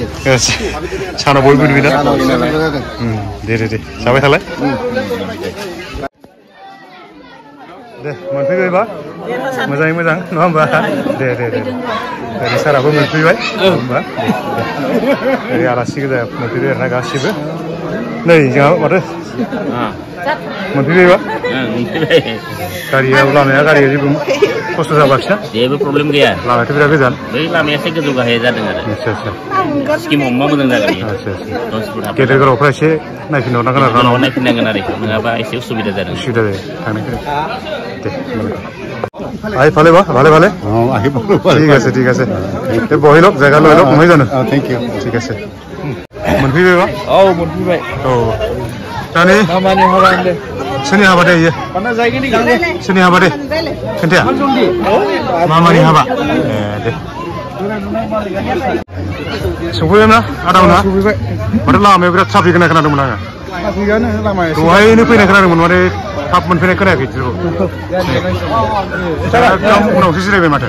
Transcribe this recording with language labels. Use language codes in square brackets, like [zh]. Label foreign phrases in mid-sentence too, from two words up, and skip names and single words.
[brx] सानाव बयबो नुयोना दे जाबाय थालाय दे मोनफैबायबा मोजाङै मोजां नङा होमबा दे साराबो मोनफैबाय होमबा दे आलासि गोजा मोनफैबाय आरोना गासिबो नै जोंहा माथो मोनफैबायबा लामाया गारिया जेबो खस्थ' जाबाखिना जेबो प्रब्लेम गैया लामायाथ' बिराद गोजान बै लामाया एसे गोजौ गाहाय जादों आरो आच्छा स्किम हमबा मोजां जागोन गेदेर गोलावफ्रा एसे नायफिनहरनांगोन आरो नायफिननांगोन आरो नङाबा एसे उसुबिदा जादों थांनाय दे [as] আহি পালে বা ভালে ঠিক আছে বহি লওক জায়গা লৈ লওক নহয় জানো [en] thank you [as] ঠিক আছে [brx] मोनफैबाय बा मोनफैबाय दानि खामानि हाबा होनदों सोरनि हाबा दे इयो सोरनि हाबा दे खोन्थाया मामानि हाबा दे सफैबायना आदामोना माथो लामायाव बिराद ट्राफिक होननाय खोनादोंमोन आङो दहायनो फैनाय खोनादोंमोन माने थाब मोनफैनाय खोनायाखै एकदम उनावसो जिरायबाय माथो